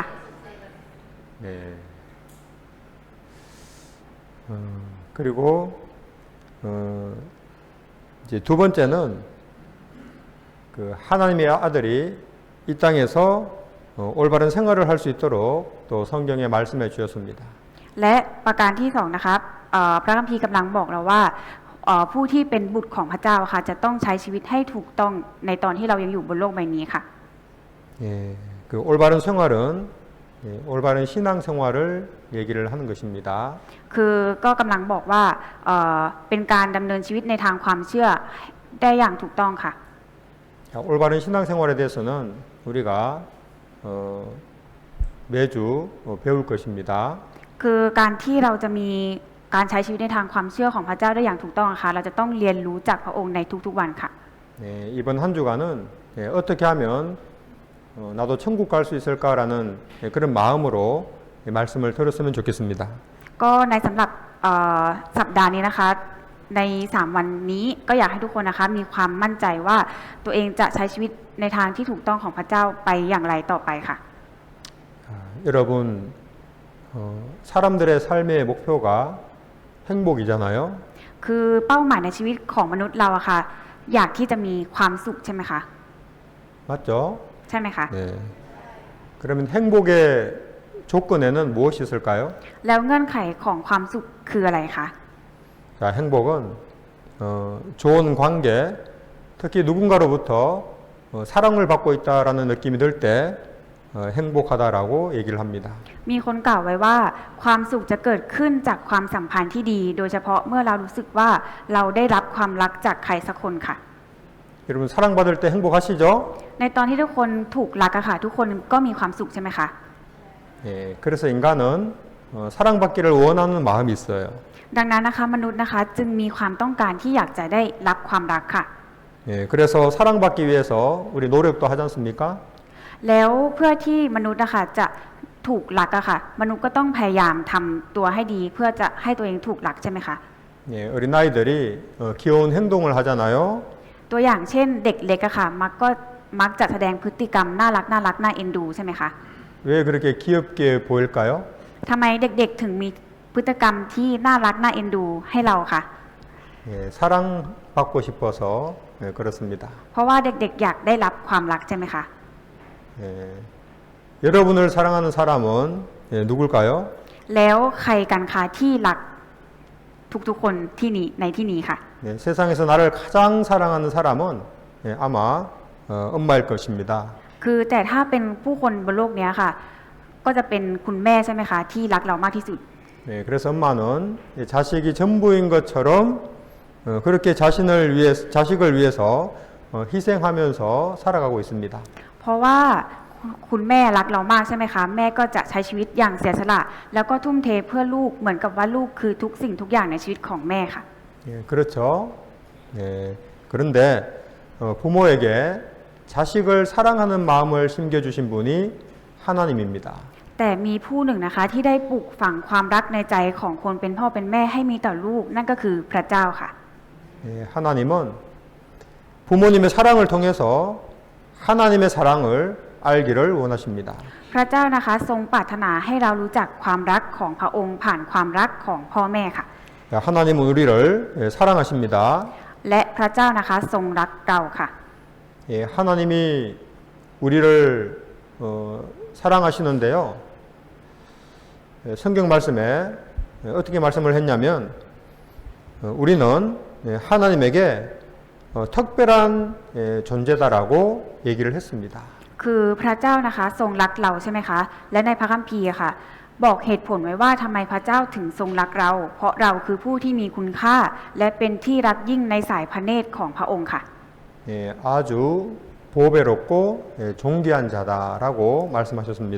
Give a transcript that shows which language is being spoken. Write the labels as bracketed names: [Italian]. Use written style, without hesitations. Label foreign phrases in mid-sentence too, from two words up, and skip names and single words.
[Korean] 네. 그리고 이제 두 번째는 그 하나님의 아들이 이 땅에서 올바른 생활을 할 수 있도록 또 성경에 말씀해 주셨습니다. [Thai] และประการที่2นะคะพระคัมภีร์กำลังบอกเราว่าผู้ที่เป็นบุตรของพระเจ้าค่ะจะต้องใช้ชีวิตให้ถูกต้องในตอนที่เรายังอยู่บนโลกใบนี้ค่ะ [Korean] 예, 그 올바른 생활은 올바른 신앙 생활을 얘기를 하는 것입니다. [Thai] คือก็กำลังบอกว่าเป็นการดำเนินชีวิตในทางความเชื่อได้อย่างถูกต้องค่ะ [Korean] 자, 올바른 신앙생활에 대해서는 우리가 매주 배울 것입니다. [Thai] คือการที่เราจะมีการใช้ชีวิตในทางความเชื่อของพระเจ้าได้อย่างถูกต้องค่ะเราจะต้องเรียนรู้จากพระองค์ในทุกๆวันค่ะ [Korean] 네, 이번 한 주간은 어떻게 하면 나도 천국 갈 수 있을까라는 그런 마음으로 말씀을 들었으면 좋겠습니다. [Thai] ก็ในสำหรับสัปดาห์นี้นะคะใน3วันนี้ก็อยากให้ทุกคนนะคะมีความมั่นใจว่าตัวเองจะใช้ชีวิตในทางที่ถูกต้องของพระเจ้าไปอย่างไรต่อไปค่ะ [Korean] 여러분 사람들의 삶의 목표가 행복이잖아요. [Thai] คือเป้าหมายในชีวิตของมนุษย์เราอะค่ะอยากที่จะมีความสุขใช่ไหมคะ [Korean] 맞죠? [Thai] ใช่ไหมคะ [Korean] 네. 그러면 행복의 조건에는 무엇이 있을까요? [Thai] แล้วเงื่อนไขของความสุขคืออะไรคะ [Korean] 자, 행복은 좋은 관계, 특히 누군가로부터 사랑을 받고 있다라는 느낌이 들 때 행복하다라고 얘기를 합니다. [Thai] มีคนกล่าวไว้ว่าความสุขจะเกิดขึ้นจากความสัมพันธ์ที่ดี โดยเฉพาะเมื่อเรารู้สึกว่าเราได้รับความรักจากใครสักคนค่ะ [Korean] 여러분 사랑받을 때 행복하시죠? [Thai] ในตอนที่ทุกคนถูกรักอะค่ะทุกคนก็มีความสุขใช่ไหมคะ [Korean] 예, 그래서 인간은 사랑받기를 원하는 마음이 있어요. [Thai] ดังนั้นนะคะมนุษย์นะคะจึงมีความต้องการที่อยากจะได้รับความรักค่ะ [Korean] 예, 그래서 사랑받기 위해서 우리 노력도 하지 않습니까? [Thai] แล้วเพื่อที่มนุษย์นะคะจะถูกรักอะค่ะมนุษย์ก็ต้องพยายามทำตัวให้ดีเพื่อจะให้ตัวเองถูกรักใช่ไหมคะ [Korean] 예, 어린아이들이 귀여운 행동을 하잖아요. [Thai] ตัวอย่างเช่นเด็กเล็กอะค่ะมักจะแสดงพฤติกรรมน่ารักน่าเอ็นดูใช่ไหมคะ [Korean] 왜 그렇게 귀엽게 보일까요? [Thai] ทำไมเด็กๆถึงมีพฤติกรรมที่น่ารักน่าเอ็นดูให้เราคะ [Korean] 예, 사랑받고 싶어서 그렇습니다. [Thai] เพราะว่าเด็กๆอยากได้รับความรักใช่ไหมคะ [Korean] 예, 여러분을 사랑하는 사람은 누굴까요? [Thai] แล้วใครกันคะที่รักทุกๆคนที่นี้ในที่นี้ค่ะ [Korean] 예, 세상에서 나를 가장 사랑하는 사람은 아마 엄마일 것입니다. [Thai] คือแต่ถ้าเป็นผู้คนบนโลกนี้ค่ะ ก็จะเป็นคุณแม่ใช่ไหมคะที่รักเรามากที่สุด [Korean] 네, 그래서 엄마는 자식이 전부인 것처럼 그렇게 자식을 위해서 희생하면서 살아가고 있습니다. [Thai] เพราะว่าคุณแม่รักเรามากใช่ไหมคะแม่ก็จะใช้ชีวิตอย่างเสียสละแล้วก็ทุ่มเทเพื่อลูกเหมือนกับว่าลูกคือทุกสิ่งทุกอย่างในชีวิตของแม่ค่ะ [Korean] 예, 그렇죠. 예, 그런데 부모에게 자식을 사랑하는 마음을 심겨주신 분이 하나님입니다. [Thai] แต่มีผู้หนึ่งนะคะที่ได้ปลูกฝังความรักในใจของคนเป็นพ่อเป็นแม่ให้มีต่อลูกนั่นก็คือพระเจ้าค่ะ [Korean] 예, 하나님은 부모님의 사랑을 통해서 하나님의 사랑을 알기를 원하십니다. [Thai] พระเจ้านะคะทรงปรารถนาให้เรารู้จักความรักของพระองค์ผ่านความรักของพ่อแม่ค่ะ [Korean] 하나님은 우리를 사랑하십니다. [Thai] และพระเจ้านะคะทรงรักเราค่ะ [Korean] 예, 하나님이 우리를 사랑하시는데요. 성경 말씀에 어떻게 말씀을 했냐면 우리는 하나님에게 특별한 존재다라고 얘기를 했습니다. [Thai] คือพระเจ้านะคะทรงรักเราใช่ไหมคะและในพระคัมภีร์ค่ะบอกเหตุผลไว้ว่าทำไมพระเจ้าถึงทรงรักเรา เพราะเราคือผู้ที่มีคุณค่าและเป็นที่รักยิ่งในสายพระเนตรของพระองค์ค่ะ [Korean] 예, 아주 보배롭고 존귀한 자다라고 말씀하셨습니다.